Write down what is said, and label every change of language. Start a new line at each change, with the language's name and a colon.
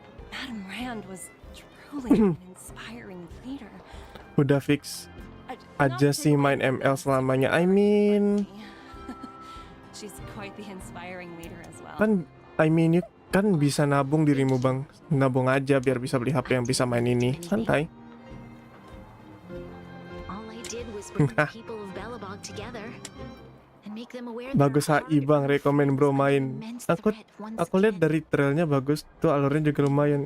English: Madame Rand was truly an inspiring leader.
Indonesian: Udah fix aja sih main ML selamanya.
English: I mean, She's quite the inspiring leader as well.
Indonesian: kan you kan bisa nabung dirimu, Bang. Nabung aja biar bisa beli HP yang bisa main ini. Santai.
English: All I did was bring the people of Belobog together and make them aware that
Indonesian: Bagus HI, Bang. Rekomen bro main. Aku lihat dari trailnya bagus tuh, alurnya juga lumayan.